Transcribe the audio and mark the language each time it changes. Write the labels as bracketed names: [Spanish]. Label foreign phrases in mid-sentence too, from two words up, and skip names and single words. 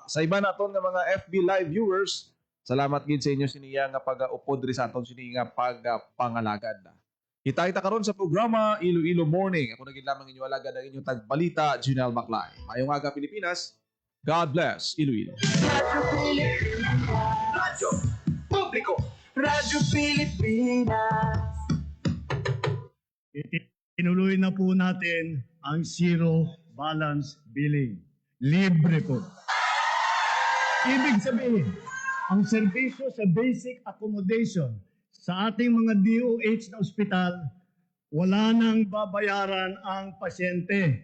[Hiligaynon] Sa iba naton nga mga [English] FB live viewers, [Hiligaynon] salamat gid sa inyo siniya nga pag-upod diri sa aton sini nga pagpangalagad. Kita karon sa programa Iloilo Morning. Ako naging lamang inyo alagad ang inyong tagbalita, Junel Maclay. Mayong aga Pilipinas. [English] God bless Iloilo. [Hiligaynon] Radyo Publiko. Radyo Pilipinas. [Filipino] Tinuloy na po natin ang zero balance billing. Libre po. Ibig sabihin, ang serbisyo sa basic accommodation sa ating mga DOH na ospital, wala nang babayaran ang pasyente.